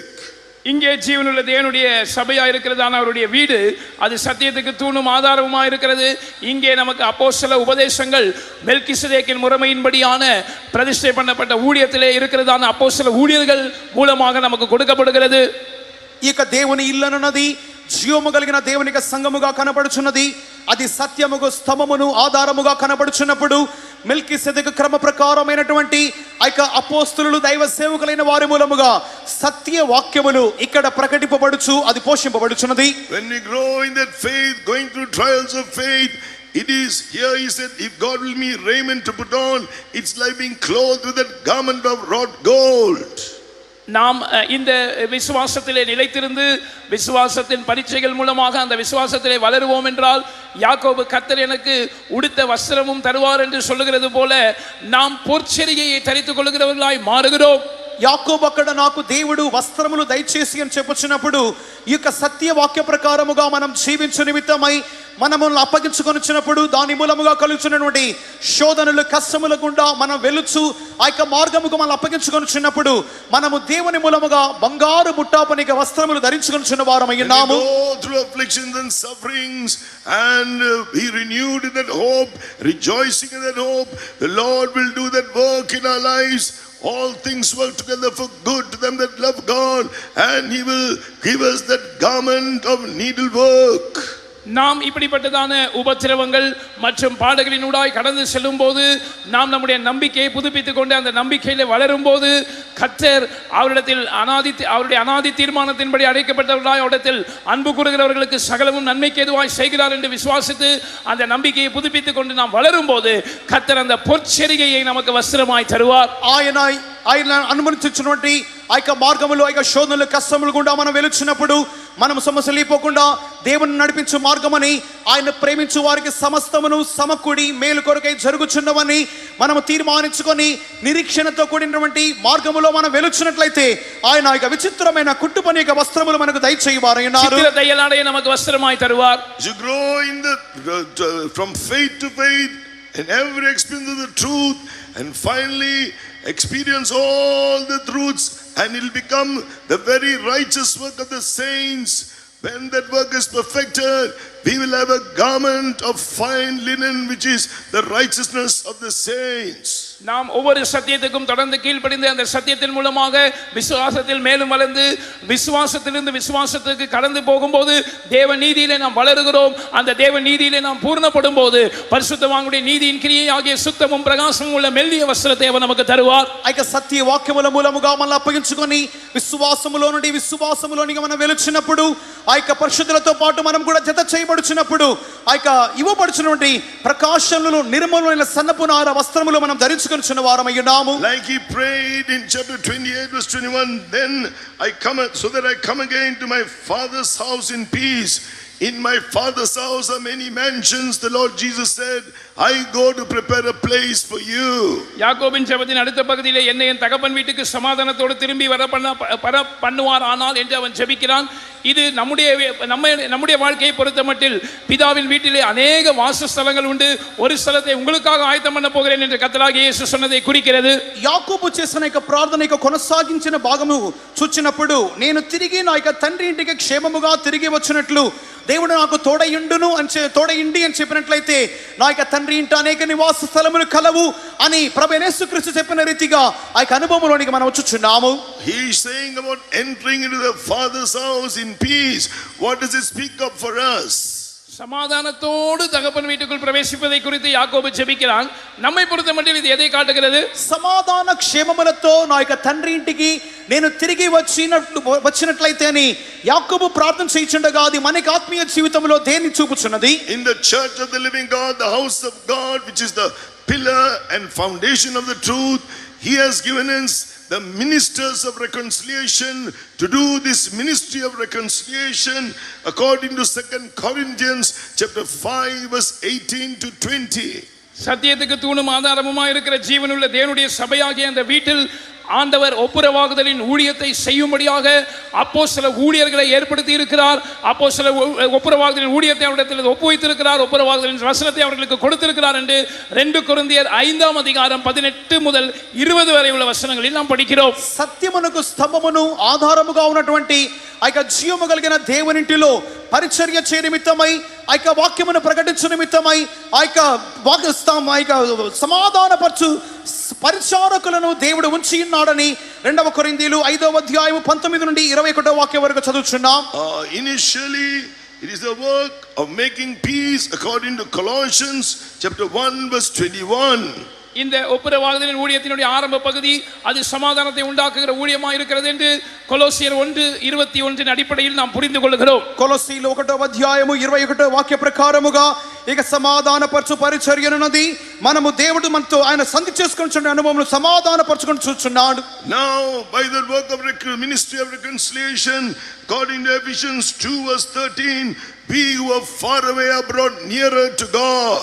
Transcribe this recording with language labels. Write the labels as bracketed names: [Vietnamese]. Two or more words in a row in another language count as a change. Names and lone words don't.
[Tamil] இங்கே ஜீவனுள்ள தேவனுடைய சபையா இருக்கிறதான அவருடைய வீடு அது சத்தியத்துக்கு தூணும் ஆதாரமா இருக்கிறது. இங்கே நமக்கு அப்போஸ்தல உபதேசங்கள் மெல்கிசதேக்கின் முறைமையின்படியான பிரதிஷ்டை பண்ணப்பட்ட ஊழியத்திலே இருக்கிறதான அப்போஸ்தல ஊழியர்கள் மூலமாக நமக்கு கொடுக்கப்படுகிறது. [Telugu] ఈ యొక్క దేవుని ఇల్లనున్నది జీవము కలిగిన దేవుని యొక్క సంఘముగా కనబడుచున్నది. అది సత్యముగు స్తమమును ఆధారముగా కనబడుచున్నప్పుడు మెల్కీసెదెకు క్రమ ప్రకారమైనటువంటి ఆ యొక్క అపోస్తలులు దైవ సేవకులైన వారి మూలముగా సత్య వాక్యములు ఇక్కడ ప్రకటింపబడుచు అది పోషింపబడుచున్నది. [English] When we grow in that faith, going through trials of faith, it is here he said, if God will me raiment to put on, it's like being clothed with that garment of wrought gold. [Tamil] நாம் இந்த விசுவாசத்திலே நிலைத்திருந்து விசுவாசத்தின் பரீட்சைகள் மூலமாக அந்த விசுவாசத்திலே வளருவோம் என்றால் யாக்கோபு கர்த்தர் எனக்கு உடுத்த வஸ்திரமும் தருவார் என்று சொல்லுகிறது போல நாம் பொற்செரிகையை தரித்துக் கொள்கிறவர்களாய் மாறுகிறோம். [Telugu] యాకోబు అక్కడ నాకు దేవుడు వస్త్రములు దయచేసి అని చెప్పుచున్నప్పుడు ఈ యొక్క సత్య వాక్య ప్రకారముగా మనం జీవించు నిమిత్తమై మనములను అప్పగించుకొనిచ్చినప్పుడు దాని మూలముగా కలుగుచున్నటువంటి శోధనలు కష్టముల గుండా మనం వెలుచు ఆ యొక్క మార్గముకు మనం అప్పగించుకొనిచ్చినప్పుడు మనము దేవుని మూలముగా బంగారు ముట్టాపనిక వస్త్రములు ధరించుకొనిచున్న వారమై ఉన్నాము. [English] Through afflictions and sufferings and be renewed in that hope, rejoicing in that hope, the Lord will do that work in our lives. All things work together for good to them that love God, and he will give us that garment of needlework. [Tamil] நாம் இப்படிப்பட்டதான உபத்திரவங்கள் மற்றும் பாடுகளினூடாய் கடந்து செல்லும் போது நாம் நம்முடைய நம்பிக்கையை புதுப்பித்துக் கொண்டு அந்த நம்பிக்கையில வளரும் போது கர்த்தர் அவருடைய அனாதி தீர்மானத்தின்படி அழைக்கப்பட்டவர்களாய் அவரிடத்தில் அன்பு கூறுகிறவர்களுக்கு சகலமும் நன்மைக்கு ஏதுவாய் செய்கிறார் என்று விசுவாசித்து அந்த நம்பிக்கையை புதுப்பித்துக் கொண்டு நாம் வளரும் போது கர்த்தர் அந்த பொற்செரிகையை நமக்கு வஸ்திரமாய் தருவார். [Telugu] ఆయన అనుమతించినటువంటి ఆ యొక్క మార్గములు ఆ యొక్క శోధనలు కష్టములు గుండా మనం వెలుచున్నప్పుడు మనం సమస్యలు లేపోకుండా దేవుని నడిపించు మార్గమని ఆయన ప్రేమించు వారికి సమస్తమును సమకూడి మేలు కొరకై జరుగుచున్నవని మనం తీర్మానించుకొని నిరీక్షణతో కూడినటువంటి మార్గములో మనం వెలుచున్నట్లయితే ఆయన ఆ యొక్క విచిత్రమైన కుట్టుపని యొక్క వస్త్రములు మనకు దయచేయవారై ఉన్నారు. [Tamil] சித்திர தையலாடை நமக்கு வஸ்திரமாய் தருவார். [English] You grow in from faith to faith in every experience of the truth and finally experience all the truths and it will become the very righteous work of the saints. When that work is perfected, we will have a garment of fine linen which is the righteousness of the saints. [Tamil] நாம் ஒவ்வொரு சத்தியத்துக்கும் தொடர்ந்து கீழ்ப்படிந்து அந்த சத்தியத்தின் மூலமாக விசுவாசத்தில் மேலும் வளர்ந்து விசுவாசத்திலிருந்து விசுவாசத்துக்கு கடந்து போகும்போது தேவ நீதியிலே நாம் வளருகிறோம். அந்த தேவ நீதியிலே நாம் பூர்ணப்படும் போது பரிசுத்தவான்களுடைய நீதியின் கிரியை ஆகிய சுத்தமும் பிரகாசமும் உள்ள மெல்லிய వస్త్రத்தை அவர் நமக்கு తరువాர். [Telugu] ఆ యొక్క సత్య వాక్యముల మూలముగా మనం అప్పగించుకొని విశ్వాసములో నుండి విశ్వాసములోనికి మనం వెలుచున్నప్పుడు ఆ యొక్క పరిశుద్ధులతో పాటు మనం కూడా జత చేయబడుచున్నప్పుడు ఆ యొక్క ఇవ్వబడుచున్నటువంటి ప్రకాశములు నిర్మలమైన సన్నపు నార వస్త్రములు మనం ధరించుకొనుచున్న వారమై ఉన్నాము. [English] Like he prayed in chapter 28 verse 21, then I come so that I come again to my father's house in peace. In my father's house are many mansions, the Lord Jesus said, I go to prepare a place for you. [Tamil] யாக்கோபின் ஜெபத்தின் அடுத்த பகுதியிலே என்னை என் தகப்பன் வீட்டுக்கு சமாதானத்தோடு திரும்பி வர பண்ணுவார் ஆனால் என்று அவன் ஜெபிக்கிறான். இது நம்முடைய வாழ்க்கையை பொறுத்தமட்டில் பிதாவின் வீட்டிலே அநேக வாசஸ்தலங்கள் உண்டு, ஒரு ஸ்தலத்தை உங்களுக்காக ஆயத்தம் பண்ண போகிறேன் என்று கர்த்தராகிய இயேசு சொன்னதை குறிக்கிறது. [Telugu] యాకోబు చేసిన యొక్క ప్రార్థన యొక్క కొనసాగించిన భాగము చూచినప్పుడు నేను తిరిగి నా యొక్క తండ్రి ఇంటికి క్షేమముగా తిరిగి వచ్చినట్లు దేవుడు నాకు తోడయిండి అని చెప్పినట్లయితే నా యొక్క తండ్రి ఇంట అనేక నివాస స్థలములు కలవు అని ప్రభువైన యేసుక్రీస్తు చెప్పిన రీతిగా ఆ యొక్క అనుభవంలోనికి మనం వచ్చుచున్నాము. [English] He is saying about entering into the father's house in peace. What does it speak of for us? [Tamil] சமாதானத்தோடு தகப்பன் வீட்டுக்குள் பிரவேசிப்பதை குறித்து யாக்கோபு ஜெபிக்கிறான். நம்மை பொறுத்தமட்டில் இது எதை காட்டுகிறது? [Telugu] సమాధాన క్షేమములతో నా యొక్క తండ్రి ఇంటికి నేను తిరిగి వచ్చినట్లయితే అని యాకోబు ప్రార్థన చేయుచుండగా అది మనకి ఆత్మీయ జీవితంలో దేన్ని చూపుచున్నది? [English] In the church of the living God, the house of God, which is the pillar and foundation of the truth, he has given us the ministers of reconciliation to do this ministry of reconciliation according to 2 Corinthians chapter 5 verse 18 to 20. [Tamil] சத்தியத்துக்கு தூணும் ஆதாரமுமாய் இருக்கிற ஜீவனுள்ள தேவனுடைய சபையாகிய அந்த வீட்டில் ஆண்டவர் ஒப்புரவாகுதலின் ஊழியத்தை செய்யும்படியாக அப்போஸ்தல ஊழியர்களை ஏற்படுத்தி இருக்கிறார். அப்போஸ்தல ஒப்புரவாகுதலின் ஊழியத்தை அவரிடத்தில் ஒப்புவித்திருக்கிறார். ஒப்புரவாகுதலின் வசனத்தை அவர்களுக்கு கொடுத்திருக்கிறார் என்று 2 கொரிந்தியர் 5ஆம் அதிகாரம் 18 முதல் 20 வரை உள்ள வசனங்களில் நாம் படிக்கிறோம். [Telugu] సత్యమునకు స్తంభమును ఆధారముగా ఉన్నటువంటి ఆ యొక్క జీవము కలిగిన దేవునింటిలో పరిచర్య చే నిమిత్తమై ఆ యొక్క వాక్యమును ప్రకటించు నిమిత్తమై ఆ యొక్క సమాధానపరచు పరిచారకులను దేవుడు ఉంచి ఉన్నాడని 2 కొరింథీయులు 5వ అధ్యాయం 19 నుండి 21వ వాక్యం వరకు చదువుచున్నాం. [English] Initially it is the work of making peace according to Colossians chapter 1 verse 21. [Tamil] இந்த ஒப்புரவாகுதலின் ஊழியத்தினுடைய ஆரம்ப பகுதி அது சமாதானத்தை உண்டாக்குகிற ஊழியமாக இருக்கிறது என்று கொலோசியர் 1:21 அடிப்படையில் நாம் புரிந்து கொள்கிறோம். [Telugu] కొలొస్సీయులు 1వ అధ్యాయము 21వ వాక్య ప్రకారముగా ఇక సమాధానపరచు పరిచర్యనున్నది. మనము దేవుడు మనతో ఆయన సంధి చేసుకొనుచున్న అనుభవమును సమాధానపరచుకొని చూస్తున్నాడు. [English] Now by the work of ministry of reconciliation according to Ephesians 2 verse 13, we who are far away are brought nearer to God.